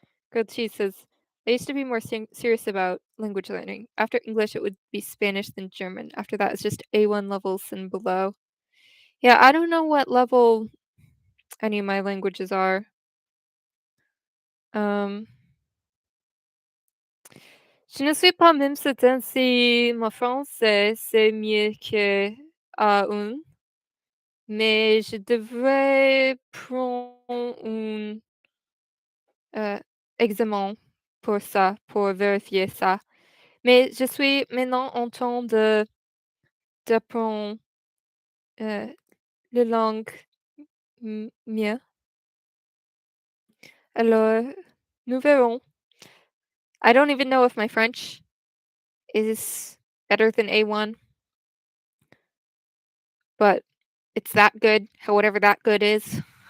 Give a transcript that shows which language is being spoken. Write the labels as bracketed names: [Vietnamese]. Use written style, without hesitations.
[English] Grilled cheese says, I used to be more serious about language learning. After English, it would be Spanish, then German. After that, it's just A1 levels and below. Yeah, I don't know what level any of my languages are. [French] Um, je ne suis pas même certain si mon français c'est mieux que A1, mais je devrais prendre un examen pour ça, pour vérifier ça. Mais je suis maintenant en train de d'apprendre, heu, les langues mieux. Alors, nous verrons. [English] I don't even know if my French is better than A1, but it's that good, whatever that good is.